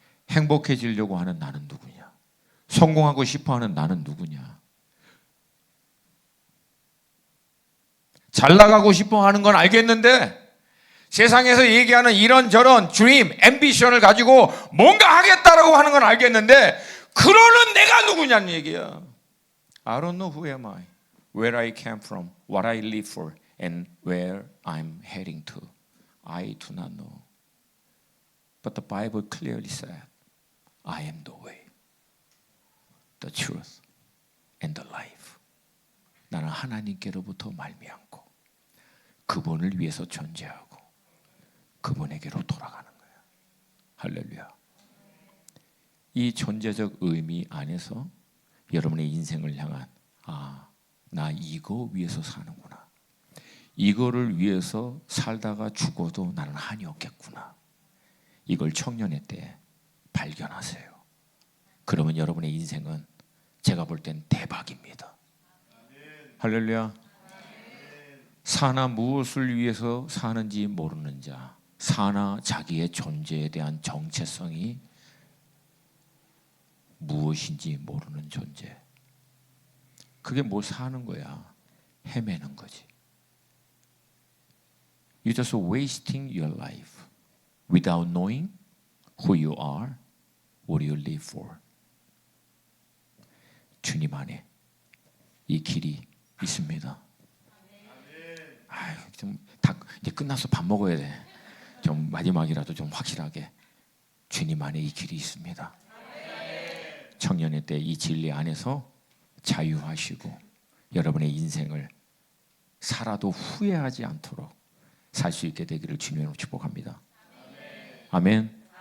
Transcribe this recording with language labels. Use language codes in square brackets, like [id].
[ko] 행복해지려고 하는 나는 누구냐? 성공하고 싶어하는 나는 누구냐? 잘 나가고 싶어하는 건 알겠는데 세상에서 얘기하는 이런저런 드림, 앰비션을 가지고 뭔가 하겠다라고 하는 건 알겠는데 그러는 내가 누구냐는 얘기야. [en] I don't know who am I, where I came from, what I live for, and where I'm heading to. I do not know. But the Bible clearly said, I am the way, the truth, and the life. [ko] 나는 하나님께로부터 말미암고 그분을 위해서 존재하고 그분에게로 돌아가는 거예요. 할렐루야. 이 존재적 의미 안에서 여러분의 인생을 향한 나 이거 위해서 사는구나. 이거를 위해서 살다가 죽어도 나는 한이 없겠구나. 이걸 청년의 때에 발견하세요. 그러면 여러분의 인생은 제가 볼 땐 대박입니다. 할렐루야. 사나 무엇을 위해서 사는지 모르는 자, 사나 자기의 존재에 대한 정체성이 무엇인지 모르는 존재. 그게 뭐 사는 거야? 헤매는 거지. [en] You're just wasting your life without knowing who you are, what you live for. [ko] 주님 안에 이 길이 있습니다. 좀 이제 끝나서 밥 먹어야 돼. 좀 마지막이라도 좀 확실하게 주님 안에 이 길이 있습니다. 청년의 때 이 진리 안에서 자유하시고 여러분의 인생을 살아도 후회하지 않도록 살 수 있게 되기를 주님으로 축복합니다. 아멘.